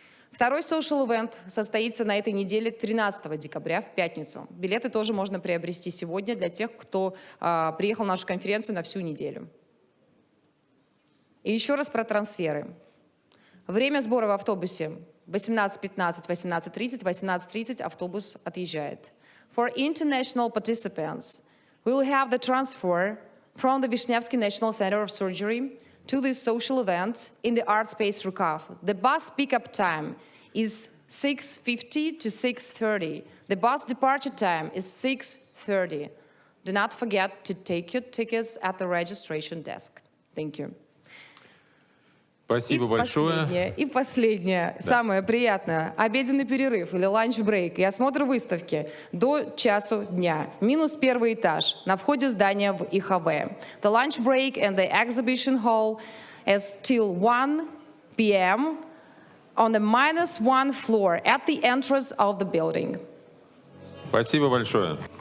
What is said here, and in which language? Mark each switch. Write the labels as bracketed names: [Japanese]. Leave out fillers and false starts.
[Russian] Второй social event состоится на этой неделе 13 декабря, в пятницу. Билеты тоже можно приобрести сегодня для тех, кто приехал на нашу конференцию на всю неделю. И еще раз про трансферы. Время сбора в автобусе 18:15, 18:30, 18:30 автобус отъезжает. [English] For international participants, we will have the transfer from the Vishnevsky National Center of Surgery to this social event in the art space Rukav. The bus pickup time is 6:50 to 6:30. The bus departure time is 6:30. Do not forget to take your tickets at the registration desk. Thank you. [Russian] Спасибо большое. И последнее, да. Самое приятное, обеденный перерыв или ланч-брейк и осмотр выставки до часу дня. Минус первый этаж на входе здания в ИХВ. [English] The lunch break and the exhibition hall is till 1 p.m. on the -1 floor at the entrance of the building. [Russian] Спасибо большое.